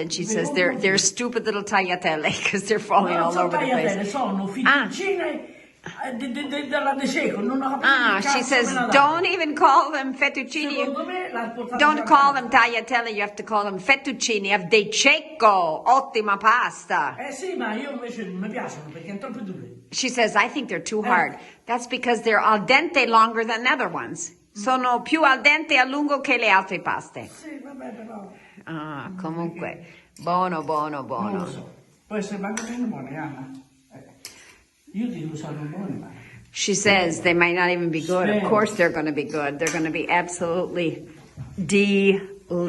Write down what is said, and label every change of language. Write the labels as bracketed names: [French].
[English] And she says they're stupid little tagliatelle because they're falling all over the place. [Italian] Sono fettuccine della De Secco. Non ho capito [English] she says don't even call them fettuccine. Don't call them tagliatelle. You have to call them fettuccine of De Cecco. [Italian] Ottima pasta. Sì, ma io invece non mi piacciono perché sono troppo dure. [English] She says, I think they're too hard. That's because they're al dente longer than the other ones. [Italian] Sono più al dente a lungo che le altre paste. Sì, vabbè, però. Comunque, buono. Non lo so. Poi se vanno bene buone, Anna. Io dico sono buone, ma... [English] She says they might not even be good. Of course they're going to be good. They're going to be absolutely delicious.